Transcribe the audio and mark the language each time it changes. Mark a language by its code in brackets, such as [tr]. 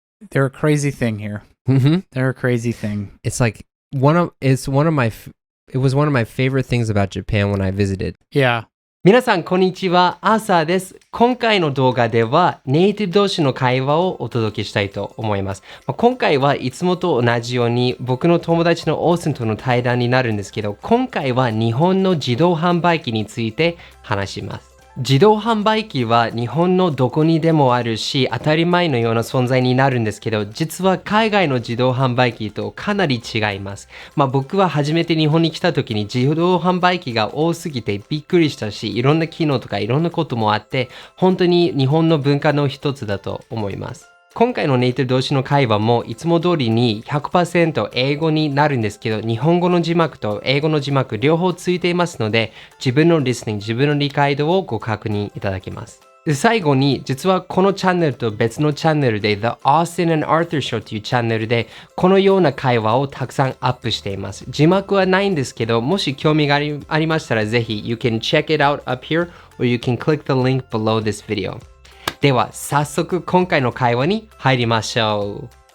[en] They're a crazy thing here. Mm-hmm. They're a crazy thing. It's like it was one of my favorite things about Japan when I visited. Yeah. [ja] 皆さんこんにちは、アーサーです。今回の動画ではネイティブ同士の会話をお届けしたいと思います。今回はいつもと同じように僕の友達のオースティンとの対談になるんですけど、今回は日本の自動販売機について話します。自動販売機は日本のどこにでもあるし当たり前のような存在になるんですけど、実は海外の自動販売機とかなり違います。僕は初めて日本に来た時に自動販売機が多すぎてびっくりしたし、いろんな機能とかいろんなこともあって本当に日本の文化の一つだと思います。今回のネイティブ同士の会話もいつも通りに 100% 英語になるんですけど、日本語の字幕と英語の字幕両方ついていますので、自分のリスニング、自分の理解度をご確認いただけます。で、最後に実はこのチャンネルと別のチャンネルで The Austin and Arthur Show というチャンネルでこのような会話をたくさんアップしています。字幕はないんですけど、もし興味がありましたらぜひ [en] You can check it out up here or you can click the link below this video。 [ja] では早速今回の会話に入りましょう。